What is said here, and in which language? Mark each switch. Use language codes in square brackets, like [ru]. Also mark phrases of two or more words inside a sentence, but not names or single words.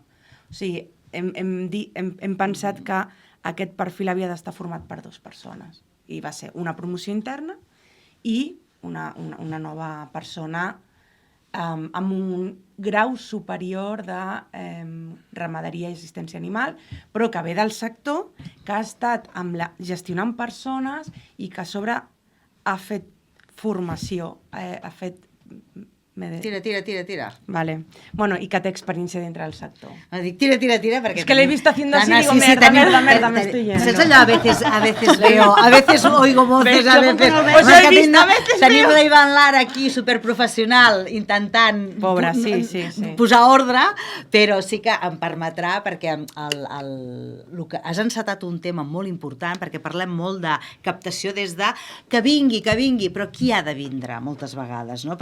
[ca] O sigui, hem pensat que aquest perfil havia d'estar format per 2 persones i va ser una promoció interna i una nova persona amb un grau superior de ramaderia i assistència animal, però que ve del sector, que ha estat gestionant persones i que a sobre ha fet formació, ha fet... Tira. Vale. Bueno, i que té experiència dintre del sector. Dic, tira, perquè... [es] Es que l'he visto haciendo así, digo, merda, me estoy yendo. [ca] Saps allò, [es] a veces veo, a veces oigo voces, a veces... Os he visto, a veces veo. [ca] Tenim la Ivan Lara aquí, superprofessional, intentant Pobra, sí. posar ordre, però sí que em permetrà, perquè has encetat un tema molt important, perquè parlem molt de captació des de que vingui, però qui ha de vindre moltes vegades, no?